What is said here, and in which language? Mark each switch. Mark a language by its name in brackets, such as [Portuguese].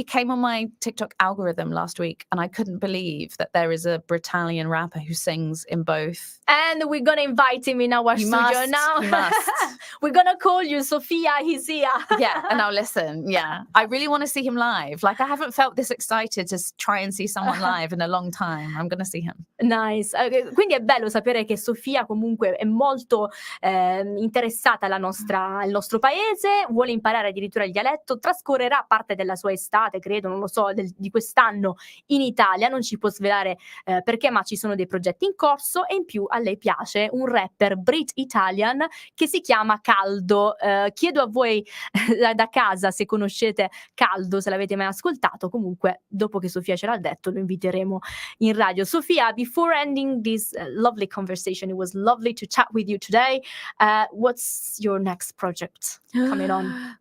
[English] Came on my TikTok algorithm last week, and I couldn't believe that there is a Britalian rapper who sings in both. And we're going to invite him in our studio now. You must. We're going to call you Sophia, he's here. Yeah, and I'll listen. Yeah. I really want to see him live. Like, I haven't felt this excited to try and see someone live in a long time. I'm going to see him. Nice. [Italian] Quindi è bello sapere che Sofia comunque è molto interessata al nostro paese, vuole imparare addirittura il dialetto, trascorrerà parte della sua estate, credo, non lo so, di quest'anno in Italia, non ci può svelare perché, ma ci sono dei progetti in corso, e in più a lei piace un rapper Brit Italian che si chiama Caldo. Chiedo a voi da casa se conoscete Caldo, se l'avete mai ascoltato. Comunque dopo che Sofia ce l'ha detto lo inviteremo in radio. [English] Sofia, before ending this lovely conversation, it was lovely to chat with you today. What's your next project coming on?